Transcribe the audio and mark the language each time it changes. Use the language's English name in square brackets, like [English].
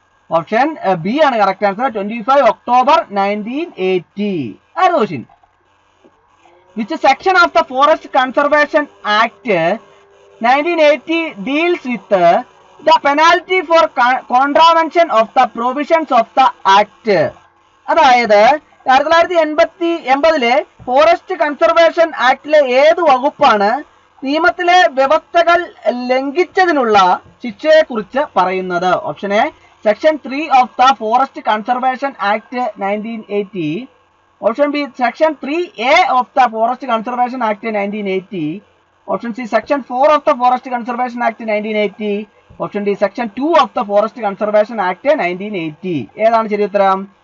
[Malayalam] Option B ആണ് correct answer, 25 October 1980. അടുത്ത question. [English] Which section of the Forest Conservation Act 1980 deals with the penalty for contravention of the provisions of the Act? [Malayalam] അതായത് 1980 forest conservation ആക്ടിലെ ഏത് വകുപ്പാണ് നിയമത്തിലെ വ്യവസ്ഥകൾ ലംഘിച്ചതിനുള്ള ശിക്ഷയെ കുറിച്ച് പറയുന്നത്? [English] Option A section 3 of the forest conservation act 1980, option B section 3A of the forest conservation act 1980, option C section 4 of the forest conservation act 1980, option D section 2 of the forest conservation act 1980. [Malayalam] ഏതാണ് ശരി ഉത്തരം?